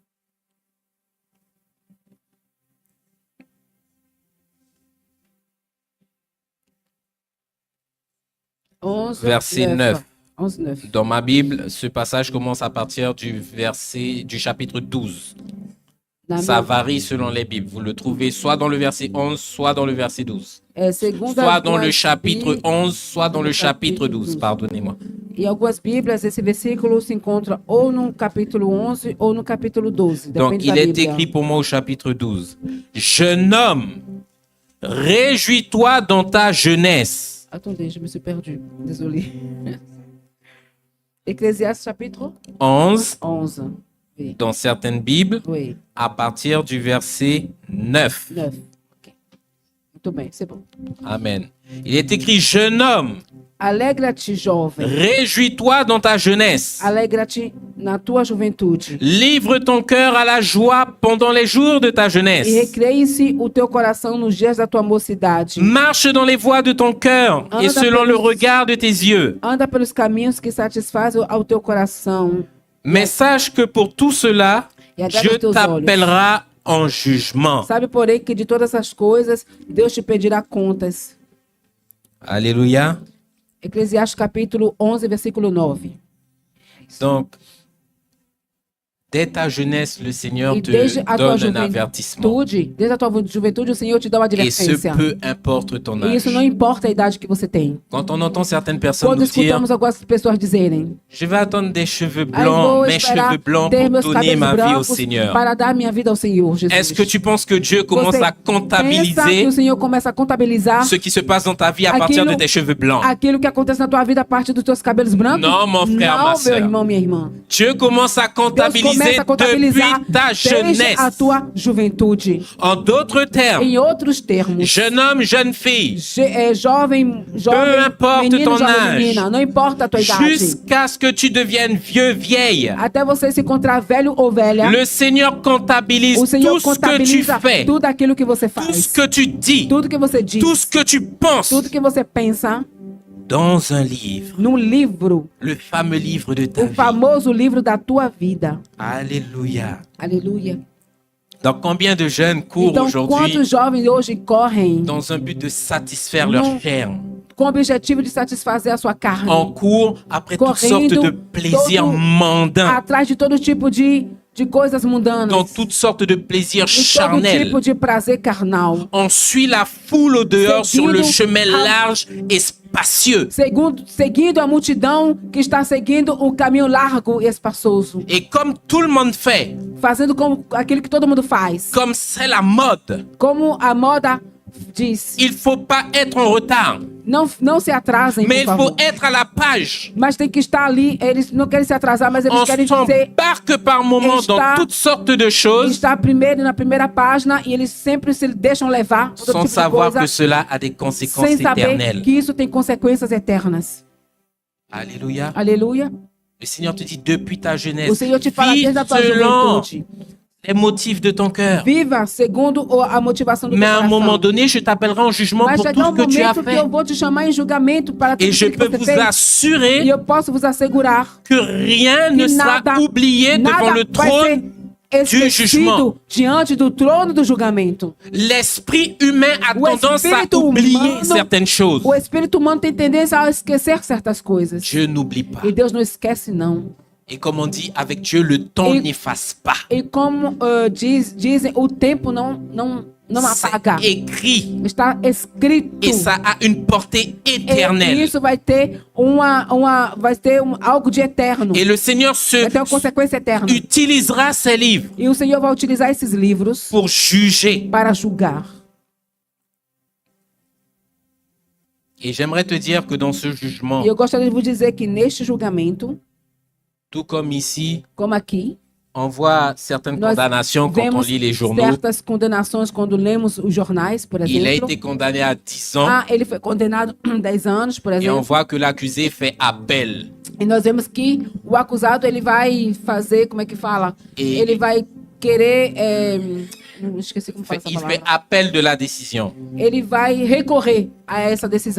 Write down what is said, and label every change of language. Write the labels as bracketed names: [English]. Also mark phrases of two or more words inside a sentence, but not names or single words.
[French] Verset 9. 11, 9. Dans ma Bible, ce passage commence à partir du chapitre 12. Ça varie selon les Bibles. Vous le trouvez soit dans le verset 11, soit dans le verset 12. Soit dans le chapitre 11, soit dans le chapitre 12. Pardonnez-moi. [Portuguese] Em algumas Bíblias, esse versículo se encontra ou no capítulo 11 ou no capítulo 12. [French] Donc, [Portuguese] Depende [French] il [Portuguese] da [French] est [Portuguese] Bíblia. [French] écrit pour moi au chapitre 12. Jeune homme, réjouis-toi dans ta jeunesse. Attendez, je me suis perdue. Désolée. Eclésiastes chapitre 11, 11. Oui. dans certaines Bibles, Oui. à partir du verset 9. 9. [Portuguese] Ok. Muito bem, [French] c'est bon. Amen. Il est écrit, jeune homme, [Portuguese] Alegra-te, jovem. [French] réjouis-toi dans ta jeunesse. [Portuguese] Alegra-te na tua juventude. [French] Livre ton cœur à la joie pendant les jours de ta [Portuguese] E [French] jeunesse. [Portuguese] recreie-se o teu coração nos dias da tua mocidade. [French] Marche dans les voies de ton cœur et selon le regard de tes yeux. [Portuguese] Anda pelos caminhos que satisfazem ao teu coração. [French] Mais sache que pour tout cela, [Portuguese] E agrada [French] Dieu [Portuguese] aos teus olhos. [French] t'appellera en jugement. [Portuguese] Sabe, porém, que de todas essas coisas, Deus te pedirá contas. [French] Alléluia. [Portuguese] Eclesiastes capítulo 11, versículo 9. [French] Donc, dès ta jeunesse, le Seigneur [Portuguese] E te desde a tua [French] donne un avertissement. [Portuguese] juventude, desde a tua juventude, o Senhor te dá uma [French] Et ce [Portuguese] advertência. [French] peu importe ton [Portuguese] E [French] âge. [Portuguese] isso não importa a idade que você tem. [French] Quand on entend certaines personnes [Portuguese] Quando [French] nous dire, [Portuguese] escutamos algumas pessoas dizerem: [French] je vais attendre des cheveux [Portuguese] "Aí [French] blancs, [Portuguese] vou [French] mes [Portuguese] esperar [French] cheveux blancs [Portuguese] ter [French] pour [Portuguese] meus [French] donner [Portuguese] cabelos [French] ma vie au [Portuguese] brancos [French] Seigneur. [Portuguese] para dar minha vida ao Senhor, Jesus." [French] Est-ce que tu penses que Dieu commence [Portuguese] Você [French] à [Portuguese] pensa que [French] comptabiliser [Portuguese] o Senhor começa a contabilizar [French] ce qui se passe dans ta vie à partir de [Portuguese] aquilo, [French] tes cheveux blancs? [Portuguese] aquilo que acontece na tua vida a partir dos teus cabelos brancos? [French] Non, mon frère, ma [Portuguese] Não, [French] sœur. [Portuguese] meu irmão, minha irmã. [French] Dieu commence à [Portuguese] Deus [French] comptabiliser [Portuguese] começa a contabilizar [French] depuis ta [Portuguese] desde [French] jeunesse. [Portuguese] a tua juventude. [French] En d'autres termes, [Portuguese] Em outros termos, [French] jeune homme, jeune fille, [Portuguese] jovem, [French] importe [Portuguese] menino, [French] ton [Portuguese] jovem [French] âge. [Portuguese] menina, não importa a tua idade. [French] jusqu'à ce que tu deviennes vieux, vieille, [Portuguese] Até você se encontrar velho ou velha, [French] le Seigneur comptabilise [Portuguese] o Senhor [French] tout ce que tu [Portuguese] contabiliza [French] fais, [Portuguese] tudo aquilo que você [French] tout ce [Portuguese] faz, [French] que tu dis, [Portuguese] tudo que você diz, [French] tout ce que tu penses [Portuguese] tudo que você pensa, [French] dans un livre, [Portuguese] num livro, [French] le fameux livre de ta [Portuguese] o [French] vie. [Portuguese] famoso livro da tua vida. [French] Alléluia. [Portuguese] Aleluia. [French] Donc combien de jeunes courent [Portuguese] Então, [French] aujourd'hui [Portuguese] quantos jovens hoje correm [French] dans un but de satisfaire leur Non. chair, [Portuguese] com o objetivo de satisfazer a sua carne, [French] en cours après toutes [Portuguese] Correndo [French] sortes de plaisirs [Portuguese] todo- [French] mondains, [Portuguese] atrás de todo tipo de coisas mundanas, [French] dans toutes sortes de plaisirs [Portuguese] de todo [French] charnels? [Portuguese] tipo de prazer carnal. [French] On suit la foule au dehors sur le [Portuguese] Seguindo [French] chemin [Portuguese] a- [French] large et spacieux. [Portuguese] Seguindo a multidão que está seguindo o caminho largo e espaçoso, [French] Et comme tout le monde fait, [Portuguese] fazendo como aquilo que todo mundo faz, [French] comme c'est la mode, [Portuguese] como a moda diz. [French] il faut pas être en retard, [Portuguese] Não se atrasem, [French] mais il [Portuguese] por [French] faut [Portuguese] favor. [French] être à la page. [Portuguese] Mas tem que estar ali. Eles não querem se atrasar, mas eles [French] On [Portuguese] querem ser [French] s'embarque par moments [Portuguese] Está- [French] dans toutes sortes de choses [Portuguese] estar primeiro na primeira página e eles sempre se deixam levar por todo [French] sans [Portuguese] tipo de [French] savoir [Portuguese] coisa, [French] que cela a des conséquences [Portuguese] sem saber [French] éternelles. [Portuguese] que isso tem consequências eternas. [French] Alléluia. [Portuguese] Aleluia. [French] Le Seigneur te dit depuis ta [Portuguese] O [French] jeunesse, [Portuguese] Senhor te fala [French] vis [Portuguese] desde a tua [French] selon [Portuguese] juventude. [French] les motifs de ton cœur. [Portuguese] Viva segundo a motivação do [French] Mais [Portuguese] teu [French] à un moment [Portuguese] coração. [French] donné, je t'appellerai en jugement [Portuguese] Vai [French] pour [Portuguese] chegar [French] tout [Portuguese] um [French] ce que tu as [Portuguese] momento que [French] fait. [Portuguese] eu vou te chamar em julgamento para tudo [French] Et je [Portuguese] que [French] peux [Portuguese] você [French] vous [Portuguese] fez. E [French] assurer [Portuguese] eu posso vos assegurar [French] que rien ne [Portuguese] que [French] sera [Portuguese] nada, [French] oublié devant [Portuguese] nada [French] le [Portuguese] vai [French] trône. [Portuguese] ser [French] du jugement. [Portuguese] esquecido diante do trono do julgamento. [French] L'esprit humain a [Portuguese] O [French] tendance à [Portuguese] espírito [French] oublier [Portuguese] humano- [French] certaines choses. [Portuguese] O espírito humano tem tendência a esquecer certas coisas. [French] Dieu n'oublie pas. [Portuguese] E Deus não esquece, não. [French] Et comme on dit, avec Dieu, le temps Et- n'efface pas. [Portuguese] E como dizem, o tempo não apaga. [French] C'est écrit. [Portuguese] Está escrito. [French] Et ça a une portée [Portuguese] E [French] éternelle. [Portuguese] isso vai ter algo de eterno. [French] Et le Seigneur [Portuguese] Vai ter uma consequência eterna. [French] utilisera ces livres [Portuguese] E o Senhor vai utilizar esses livros [French] pour juger. [Portuguese] para julgar. [French] Et j'aimerais te dire que dans ce jugement, [Portuguese] E eu gostaria de vos dizer que neste julgamento, [French] tout comme ici, [Portuguese] como aqui, [French] on voit certaines [Portuguese] nós [French] condamnations quand on [Portuguese] vemos [French] lit les journaux. [Portuguese] certas condenações quando lemos os jornais, por [French] Il a [Portuguese] exemplo. [French] été condamné à 10 ans [Portuguese] Ele foi condenado a 10 anos, por [French] et on [Portuguese] exemplo. [French] voit que l'accusé fait appel. [Portuguese] E nós vemos que o acusado, ele vai fazer, como é que fala? E- Ele vai querer, esqueci como fala essa [French] Il fait [Portuguese] palavra. [French] appel de la décision. [Portuguese] Ele vai recorrer a essa decisão.